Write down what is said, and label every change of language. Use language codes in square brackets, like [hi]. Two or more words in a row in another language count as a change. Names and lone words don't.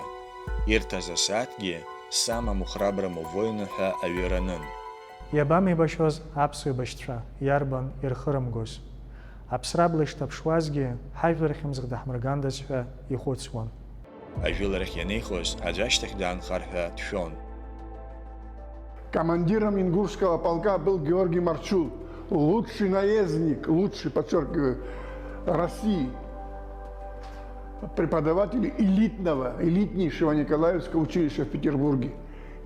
[ab] Ирҭаз асааҭгьы [ru] самому храброму воину [ab] ҳәа аҩы ранын. Иабамеибашьоз аԥсуа еибашьцәа иарбан ирхырымгоз. Аԥсрабла ишҭаԥшуазгьы ҳажәлар хьымӡӷ даҳмыргандаз ҳәа ихәыцуан. Ажәыларахь ианеихоз аӡә ашьҭахь даанхар ҳәа дшәон. [ru] Командиром Ингушского полка был Георгий Марчул, лучший наездник, лучший, подчеркиваю, России, преподаватель элитнейшего Николаевского училища в Петербурге.